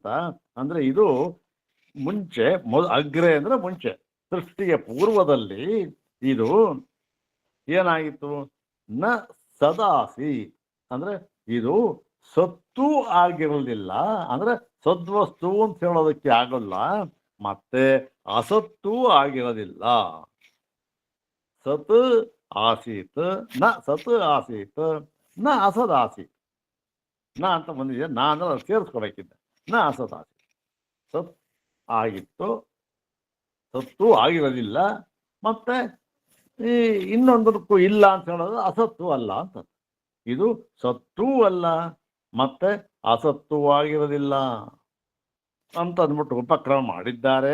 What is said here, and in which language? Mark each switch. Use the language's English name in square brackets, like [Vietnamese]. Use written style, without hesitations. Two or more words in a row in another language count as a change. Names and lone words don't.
[Kannada] ಅಂದ್ರೆ ಇದು ಮುಂಚೆ ಅಗ್ರೆ ಅಂದ್ರೆ ಮುಂಚೆ, ಸೃಷ್ಟಿಯ ಪೂರ್ವದಲ್ಲಿ ಇದು ಏನಾಗಿತ್ತು? [Sanskrit] ನ ಸದಾಸಿ [Kannada] ಅಂದ್ರೆ ಇದು ಸತ್ತು ಆಗಿರಲಿಲ್ಲ, ಅಂದ್ರೆ ಸದ್ವಸ್ತು ಅಂತ ಹೇಳೋದಕ್ಕೆ ಆಗಲ್ಲ, ಮತ್ತೆ ಅಸತ್ತು ಆಗಿರೋದಿಲ್ಲ. [Sanskrit] ಸತ್ ಆಸೀತ್ ನ ಸತ್ ಆಸೀತ್ ನ ಅಸದಾಸೀತ್. [Kannada] ನ ಅಂತ ಬಂದಿದೆ, ನಾ ಅಂದ್ರೆ ಸೇರಿಸ್ಕೊಬೇಕಿದ್ದ. [Sanskrit] ನ ಅಸದಾಸೀತ್, [Kannada] ಸತ್ ಆಗಿತ್ತು, ಸತ್ತು ಆಗಿರೋದಿಲ್ಲ, ಮತ್ತೆ ಈ ಇನ್ನೊಂದಕ್ಕೂ ಇಲ್ಲ ಅಂತ ಹೇಳೋದು ಅಸತ್ತು ಅಲ್ಲ ಅಂತ. ಇದು ಸತ್ತೂ ಅಲ್ಲ ಮತ್ತೆ ಅಸತ್ತು ಆಗಿರೋದಿಲ್ಲ ಅಂತ ಅಂದ್ಬಿಟ್ಟು ಉಪಕ್ರಮ ಮಾಡಿದ್ದಾರೆ.